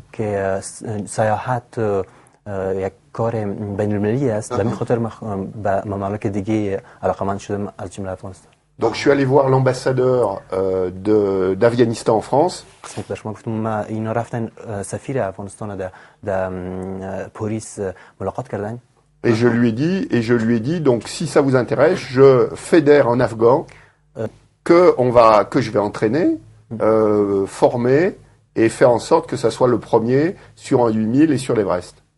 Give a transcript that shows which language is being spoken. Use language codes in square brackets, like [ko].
[fa] که سیاحت یک کار بین المللی است و میخاطر به ممالک دیگه علاقمند شدم از جمله افغانستان. [fr] donc je suis allé voir l'ambassadeur d'Afghanistan en France. [fa] قسمت به شما گفتم ما اینا رفتن سفیر افغانستان در پاریس ملاقات کردن. [fr] Et je lui ai dit, donc si ça vous intéresse, je fédère en afghan que je vais entraîner, former et faire en sorte que ça soit le premier sur un 8000 et sur l'Everest.